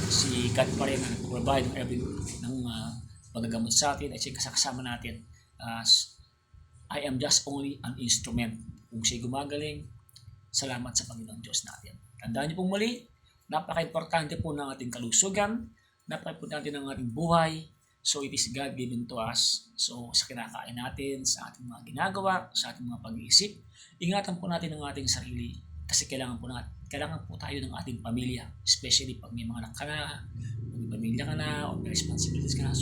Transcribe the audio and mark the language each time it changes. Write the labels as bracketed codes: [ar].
[tl] Si God pa rin ang provide ng every ng pagagamot sa atin at siya kasama natin. [en] I am just only an instrument. [tl] Kung siya gumagaling, salamat sa Panginoon Diyos natin. Tandaan niyo pong muli, napaka-importante po ng ating kalusugan, napaka-importante ng ating buhay. [en] So it is God given to us. [tl] So sa kinakain natin, sa ating mga ginagawa, sa ating mga pag-iisip, ingatan po natin ang ating sarili kasi kailangan po tayo ng ating pamilya, especially pag may mga anak ka na, may pamilya ka na, o may responsibilities ka na.